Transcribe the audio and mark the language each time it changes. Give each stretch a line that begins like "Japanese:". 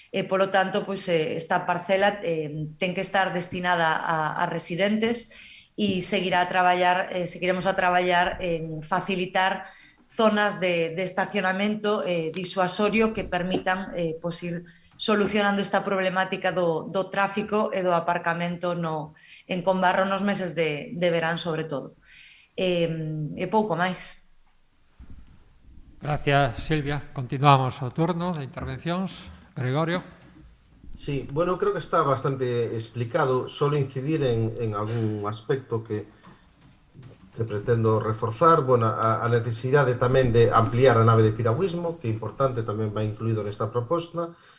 Galician: Polo tanto, pois, esta parcela ten que estar destinada a residentes e seguiremos a traballar en facilitar zonas de estacionamento disuasorio que permitan pois, ir solucionando esta problemática do tráfico e do aparcamento en Combarro nos meses de verán, sobre todo. E pouco máis.
Spanish: Gracias, Silvia.
Galician: Continuamos o turno de intervencións. Gregorio.
Spanish: Sí, bueno, creo que está bastante explicado. Solo incidir en algún aspecto que pretendo reforzar.
Galician: Bueno, a necesidade tamén de ampliar a nave de piragüismo, que é importante, tamén vai incluído nesta proposta.